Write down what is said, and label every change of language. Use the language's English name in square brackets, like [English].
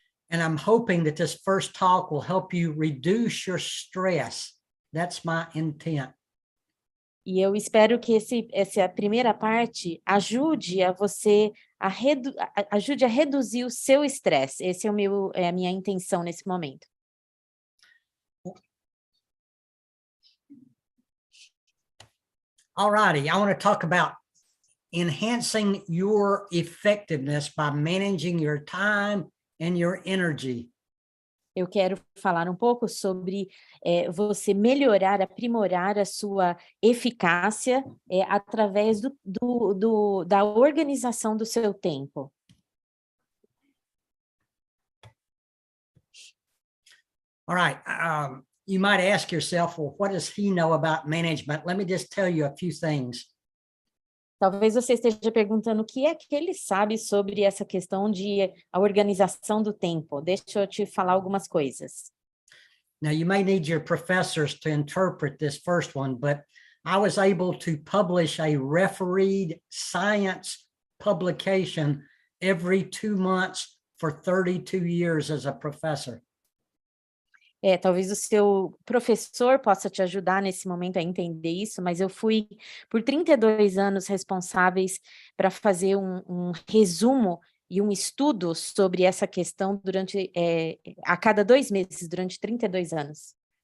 [English] And I'm hoping that this first talk will help you reduce your stress. That's my intent. [Portuguese] E eu espero que essa primeira parte ajude a você ajude a reduzir o seu estresse. Esse é a minha intenção nesse momento. [English] All righty, I want to talk about enhancing your effectiveness by managing your time and your energy. [Portuguese] Eu quero falar um pouco sobre você melhorar, aprimorar a sua eficácia através da organização do seu tempo. [English] All right, you might ask yourself, well, what does he know about management? Let me just tell you a few things. [Portuguese] Talvez você esteja perguntando o que é que ele sabe sobre essa questão de a organização do tempo. Deixa eu te falar algumas coisas. [English] Now, you may need your professors to interpret this first one, but I was able to publish a refereed science publication every 2 months for 32 years as a professor. [Portuguese] Talvez o seu professor possa te ajudar nesse momento a entender isso, mas eu fui, por 32 anos, responsáveis para fazer um resumo e um estudo sobre essa questão a cada 2 meses, durante 32 anos.